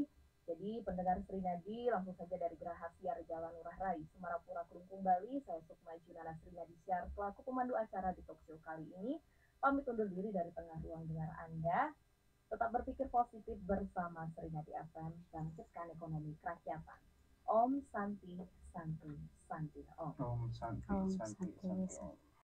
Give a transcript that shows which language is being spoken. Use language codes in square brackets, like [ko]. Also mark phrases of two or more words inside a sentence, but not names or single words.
[id] Jadi pendengar Srinadi, langsung saja dari Geraha Siar Jalan Ngurah Rai, Semarapura, Kelungkung, Bali, saya Sukma Junana Srinadi Siar selaku pemandu acara di talkshow kali ini pamit undur diri dari tengah ruang dengar Anda. Tetap berpikir positif bersama Serinadi FM, bangkitkan ekonomi kerakyatan. [sa] Om Santi Santi Santi Om. Om Santi Om Santi Santi Santi Om.